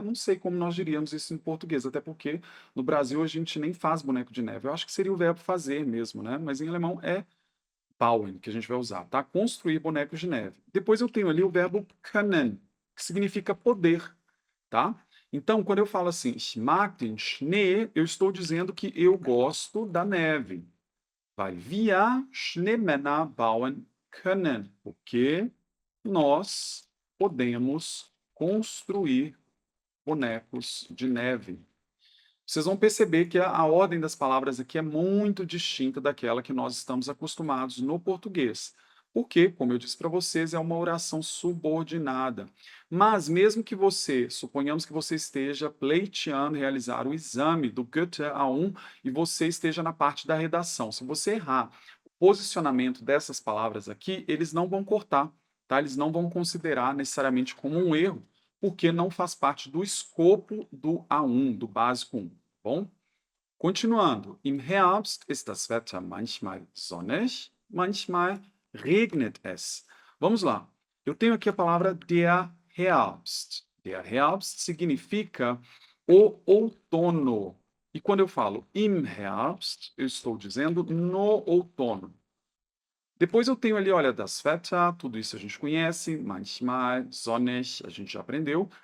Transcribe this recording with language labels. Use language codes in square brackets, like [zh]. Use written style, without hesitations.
[pt] Não sei como nós diríamos isso em português, até porque no Brasil a gente nem faz boneco de neve. Eu acho que seria o verbo fazer mesmo, né? Mas em alemão é bauen, que a gente vai usar, tá? Construir bonecos de neve. Depois eu tenho ali o verbo können, que significa poder, tá? Então, quando eu falo assim, [de] ich mag den Schnee, [pt] eu estou dizendo que eu gosto da neve. [de] Weil wir Schneemänner bauen können. [pt] Porque nós podemos construir bonecos de neve. Vocês vão perceber que a ordem das palavras aqui é muito distinta daquela que nós estamos acostumados no português. Porque, como eu disse para vocês, é uma oração subordinada. Mas mesmo que você, suponhamos que você esteja pleiteando realizar o exame do Goethe A1 e você esteja na parte da redação. Se você errar o posicionamento dessas palavras aqui, eles não vão cortar, tá? Eles não vão considerar necessariamente como um erro, porque não faz parte do escopo do A1, do básico 1. Bom, continuando. [de] Im Herbst ist das Wetter manchmal sonnig, manchmal regnet es. [pt] Vamos lá. Eu tenho aqui a palavra der Herbst. Der Herbst significa o outono. E quando eu falo [de] im Herbst, [pt] eu estou dizendo no outono. Depois eu tenho ali, olha, das Wetter, tudo isso a gente conhece, manchmal, sonnig, a gente já aprendeu.